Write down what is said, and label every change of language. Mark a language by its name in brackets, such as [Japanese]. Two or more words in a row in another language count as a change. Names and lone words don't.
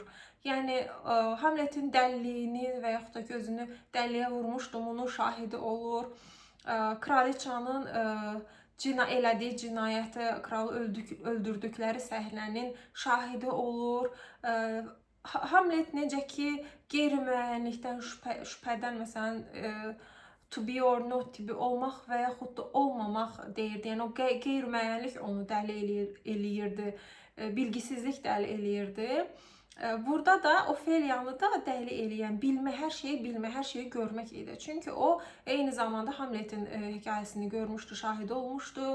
[Azerbaijani] Yəni Hamletin dəliliyini və yaxud da gözünü dəliyə vurmuşdu, bunun şahidi olur. Kraliçanın elədiyi cinayəti, kralı öldürdükləri səhnənin şahidi olur. Hamlet necə ki, qeyri-müəyyənlikdən, şübhədən, məsələn, [English] to be or not to be [Azerbaijani] olmaq və yaxud da olmamaq [English] deyirdi. [Azerbaijani] Yəni o qeyri-müəyyənlik onu dəli eləyirdi, bilgisizlik dəli eləyirdi. Burada da Ofeliyanı da dəli eləyən, hər şeyi bilmək, hər şeyi görmək idi. Çünki o eyni zamanda Hamletin hekayəsini görmüşdü, şahidi olmuşdu.